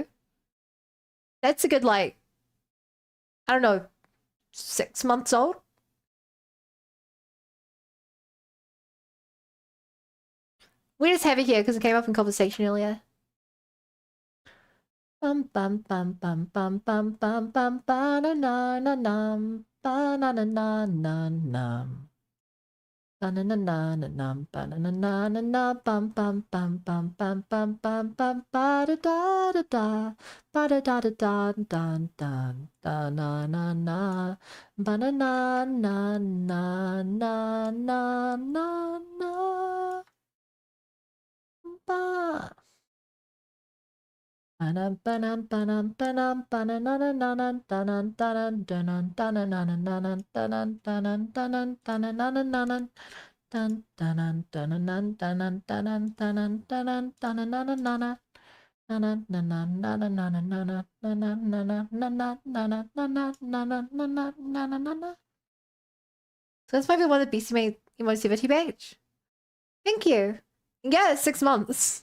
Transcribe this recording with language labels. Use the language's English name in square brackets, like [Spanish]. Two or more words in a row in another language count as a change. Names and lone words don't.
[English] That's a good, like, I don't know, 6 months old. We just have it here because it came up in conversation earlier. Bum bum bum bum bum bum bum bum ba na na na num ba na na na na num ba na na na na num ba na na na na na bum bum bum bum bum bum bum bum ba da da da da ba da da da da da da da na na na ba na na na na na na na na ba. Banam banam banam banam banana nanan tanan tanan tanan tanan nanan nanan tanan tanan tanan tanan nanan nanan tan tanan tanan tanan tanan tanan tanan tanan nanan nanan nanan nanan nanan nanan nanan nanan nanan nanan nanan nanan nanan nanan nanan nanan. So this might be one of the Beastie Made emotivity page. Thank you. Yeah, 6 months.